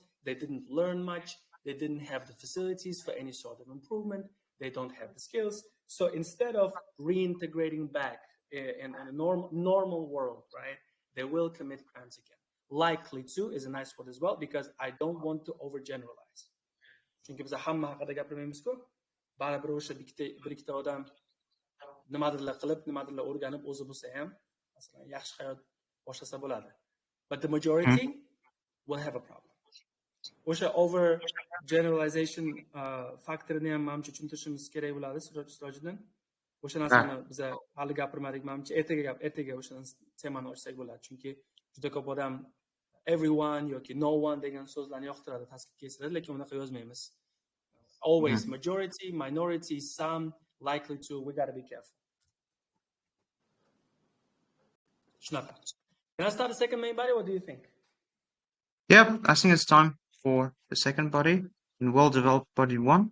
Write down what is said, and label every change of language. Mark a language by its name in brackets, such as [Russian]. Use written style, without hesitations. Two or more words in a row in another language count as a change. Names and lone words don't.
[English] They didn't learn much. They didn't have the facilities for any sort of improvement. They don't have the skills. So instead of reintegrating back in a normal world, right, they will commit crimes again. Likely to is a nice word as well, because I don't want to overgeneralize. [Uzbek] Chunki biz hamma haqida gapirmaymiz-ku. Baribir o'sha bir ikkita odam nimadirlar qilib, nimadirlar o'rganib o'zi bo'lsa ham, masalan, yaxshi hayot boshlasa bo'ladi. [English] But the majority will have a problem. [Uzbek] O'sha [English] over generalization [Uzbek] faktorini ham menimcha tushuntirishimiz kerak bo'ladi, Sirojiddin. O'sha narsani biz hali gapirmadik, menimcha ertaga o'sha temani ochsak bo'ladi. Chunki juda ko'p odam everyone yoki [English] no one [Uzbek] degan so'zlarni yoqtiradi, tasbih kestiradi, lekin unaqa yozmaymiz. [English] Always majority, minority, some, likely to. We got to be careful. Shunaqa. Can I start the second main body? What do you think? Yep, I think it's time for the second body in well-developed body 1.